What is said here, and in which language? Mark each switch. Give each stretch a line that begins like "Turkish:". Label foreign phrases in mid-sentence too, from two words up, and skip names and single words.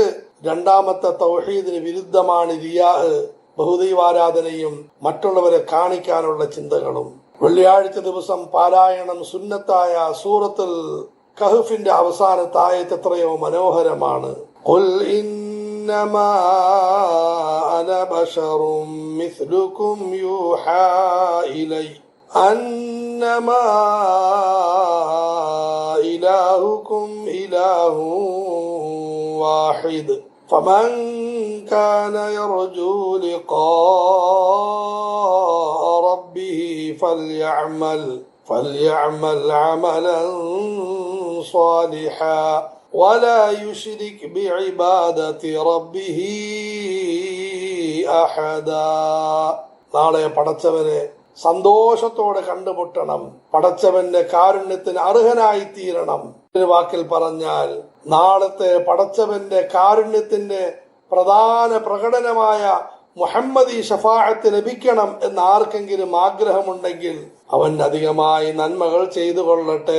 Malayalam: രണ്ടാമത്തെ തൗഹീദിന് വിരുദ്ധമാണ് റിയാ, ബഹുദൈവാരാധനയും മറ്റുള്ളവരെ കാണിക്കാനുള്ള ചിന്തകളും. വെള്ളിയാഴ്ച ദിവസം പാരായണം സുന്നത്തായ സൂറത്തുൽ കഹ്ഫിന്റെ അവസാനത്തെ ആയത്ത് എത്രയോ മനോഹരമാണ്.
Arabic: قل إن إنما أنا بشر مثلكم يوحى إلي أنما إلهكم إله واحد فمن كان يرجو لقاء ربه فليعمل عملا صالحا ولا يشرك بعبادة ربه أحدا.
Malayalam: നാളെ പടച്ചവനെ സന്തോഷത്തോടെ കണ്ടുമുട്ടണം, പടച്ചവന്റെ കാരുണ്യത്തിന് അർഹനായി തീരണം. ഒരു വാക്കിൽ പറഞ്ഞാൽ നാളത്തെ പടച്ചവന്റെ കാരുണ്യത്തിന്റെ പ്രധാന പ്രകടനമായ മുഹമ്മദി ഷഫാഅത്ത് ലഭിക്കണം എന്ന് ആർക്കെങ്കിലും ആഗ്രഹമുണ്ടെങ്കിൽ അവൻ അധികമായി നന്മകൾ ചെയ്തു കൊള്ളട്ടെ.